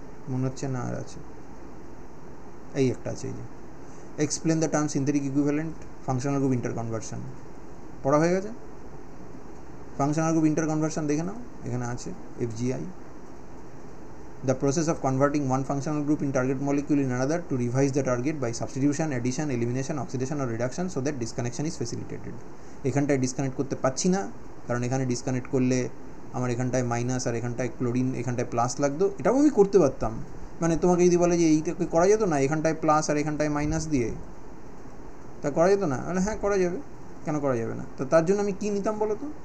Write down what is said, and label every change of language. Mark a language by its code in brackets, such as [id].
[bn] মনে হচ্ছে না আর আছে, এই একটা আছে, এই যে explain the term synthetic equivalent functional group inter conversion পড়া হয়ে গেছে। [en] functional group interconversion [bn] দেখে নাও, এখানে আছে [en] FGI, the process of converting one functional group in target molecule in another to revise the target by substitution, addition, elimination, oxidation or reduction so that disconnection is facilitated. [bn] এখানটায় disconnect করতে পারছি না, কারণ এখানে disconnect করলে আমার এখানটায় minus আর এখানটায় ক্লোরিন এখানটায় প্লাস লাগতো। এটাও আমি করতে পারতাম, মানে তোমাকে যদি বলে যে এইটাকে করা যেত না, এখানটায় প্লাস আর এখানটায় মাইনাস দিয়ে, তা করা যেত না? বলে হ্যাঁ করা যাবে, কেন করা যাবে না? তো তার জন্য আমি কী নিতাম বলো তো?